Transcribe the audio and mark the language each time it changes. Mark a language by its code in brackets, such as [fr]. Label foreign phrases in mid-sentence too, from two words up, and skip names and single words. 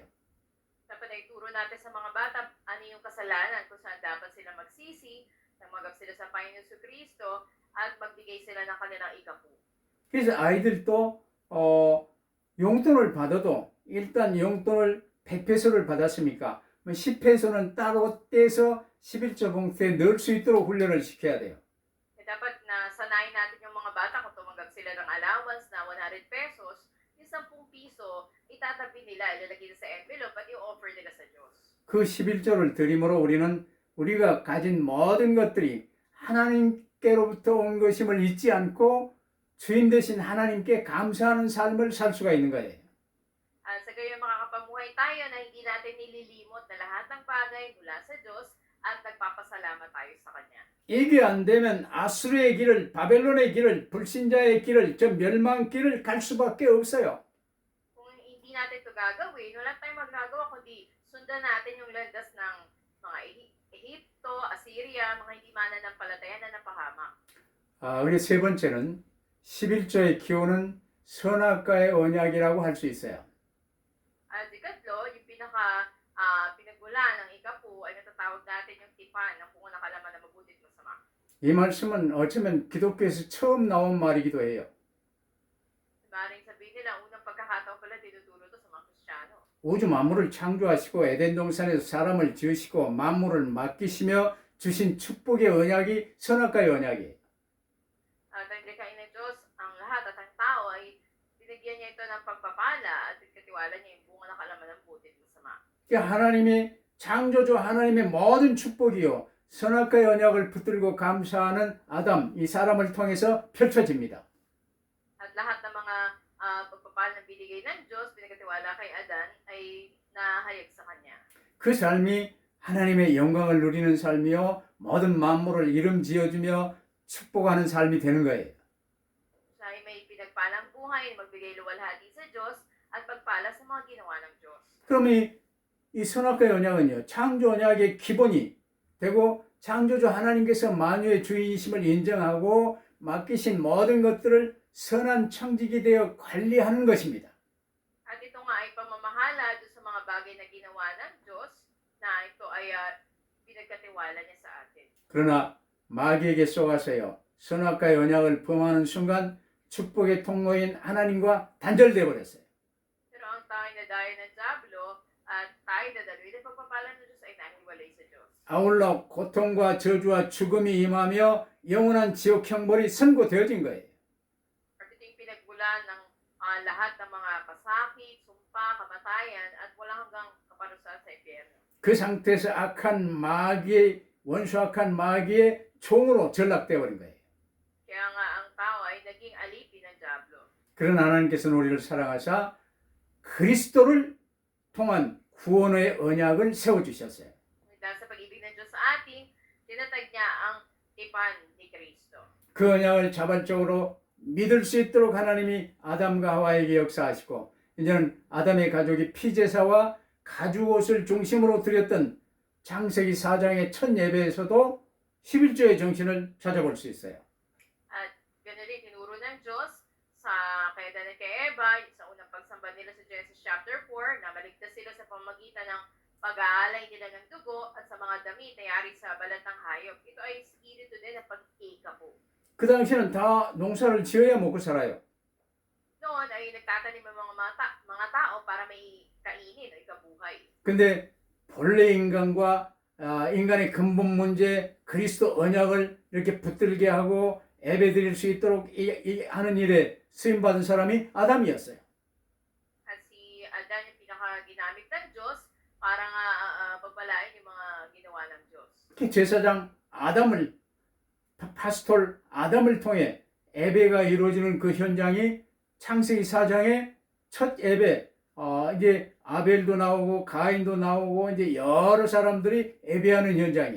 [tl] Dapat na ituro natin sa mga bata ano yung kasalanan kung saan dapat sila magsisi, tumanggap sila sa Panginoon sa Kristo at magbigay sila ng kanilang ikapo. [ko] 그래서 아이들도 용돈을 받아도 일단 용돈을 100페소를 받았으니까 10페소는 따로 떼서 11조 봉투에 넣을 수 있도록 훈련을 시켜야 돼요. [tl] Dapat na sanayin natin yung mga bata kung tumanggap sila ng allowance na 100 pesos, yung 10 piso, itatabi nila, ilalagay sa envelope at i-offer nila sa Diyos. [ko] 그 11조를 드림으로 우리는 우리가 가진 모든 것들이 하나님께로부터 온 것임을 잊지 않고 주인 되신 하나님께 감사하는 삶을 살 수가 있는 거예요. [tl] Sa gayon makakapamuhay tayo na hindi natin nililimot na lahat ng bagay mula sa Diyos at nagpapasalamat tayo sa Kanya. [ko] 이게 안 되면 아수르의 길을, 바벨론의 길을, 불신자의 길을, 저 멸망 길을 갈 수밖에 없어요. [tl] Kung hindi natin ito gagawin, wala tayong magagawa kundi sundan natin yung landas ng mga Ehipto, Assyria, mga hindi mananampalataya na napahamak. [ko] 우리 세 번째는 11조의 기호는 선악과의 언약이라고 할 수 있어요. [tl] At ikatlo, yung pinagmulan ng ikapo ay natatawag natin yung tipan ng bunga ng kalaman na mabuti at masama. [ko] 이 말씀은 어쩌면 기독교에서 처음 나온 말이기도 해요. [tl] Maring sabihin nila, unang pagkakataon pala tinuturo to sa mga Kristiyano. [ko] 우주 만물을 창조하시고 에덴 동산에서 사람을 지으시고 만물을 맡기시며 주신 축복의 언약이 선악과의 언약이에요. [tl] At ang likhain ng Diyos, ang lahat at ang tao ay binigyan niya ito ng pagpapala at katiwala niya yung bunga ng kalaman ng buti at masama. [ko] 하나님의 창조주 하나님의 모든 축복이요 선악과의 언약을 붙들고 감사하는 아담 이 사람을 통해서 펼쳐집니다. [tl] At lahat ng mga pagpapala na binigay ng Diyos, pinagkatiwala kay Adan, ay nahayag sa kanya. [ko] 그 삶이 하나님의 영광을 누리는 삶이요 모든 만물을 이름 지어주며 축복하는 삶이 되는 거예요. [tl] Siya ay may pinagpalang buhay, magbigay luwalhati sa Diyos, at pagpala sa mga ginawa ng Diyos. [ko] 그럼 이 선악과의 언약은요 창조 언약의 기본이 되고 창조주 하나님께서 만유의 주인이심을 인정하고 맡기신 모든 것들을 선한 청지기 되어 관리하는 것입니다. [tl] At ito nga ay pamamahala doon sa mga bagay na ginawa ng Diyos na ito ay pinagkatiwala niya sa atin. [ko] 그러나 마귀에게 쏘아서요 선악과의 언약을 범하는 순간 축복의 통로인 하나님과 단절되어 버렸어요. [tl] Pero ang tayo na dahil ng Diablo at tayo na daloy ng pagpapala ng Diyos ay nahiwalay sa Diyos. [ko] 아울러 고통과 저주와 죽음이 임하며 영원한 지옥 형벌이 선고되어진 거예요. [tl] At ito yung pinagbulan ng lahat ng mga pasakit, sumpa, kamatayan at walang hanggang kaparusahan sa impyerno. [ko] 그 상태에서 악한 마귀의 원수악한 마귀의 종으로 전락되어 버린 거예요. [tl] Kaya nga ang tao ay naging alipin ng Diablo. [ko] 그런 하나님께서는 우리를 사랑하사 그리스도를 통한 구원의 언약을 세워 주셨어요. [tl] Dahil sa pag-ibig ng Diyos sa atin, tinatag niya ang tipan ni Kristo. [ko] 그 언약을 자발적으로 믿을 수 있도록 하나님이 아담과 하와에게 역사하시고 이제는 아담의 가족이 피제사와 가죽옷을 중심으로 드렸던 창세기 4장의 첫 예배에서도 11조의 정신을 찾아볼 수 있어요. [tl] At ganoon rin tinuro ng Diyos sa kay Adan at kay Eva sa unang pagsamba nila sa Genesis chapter 4 na maligtas sila sa pamamagitan ng pag-aalay nila ng dugo at sa mga damit na yari sa balat ng hayop. Ito ay espiritu din ng pag-ikabo. [ko] 그 당시에는 다 농사를 지어야 먹고 살아요. [tl] Noon ay nagtatanim ang mga tao para may kainin o ikabuhay. [ko] 근데 본래 인간과 인간의 근본 문제 그리스도 언약을 이렇게 붙들게 하고 예배드릴 수 있도록 하는 일에 쓰임받은 사람이 아담이었어요. [tl] At si Adan yung pinaka-ginamit ng Diyos para nga pagpalain yung mga ginawa ng Diyos. [ko] 특히 제사장 아담을 파스톨 아담을 통해 예배가 이루어지는 그 현장이 창세기 4장의 첫 예배 이제 아벨도 나오고 가인도 나오고 이제 여러 사람들이 예배하는 현장이에요.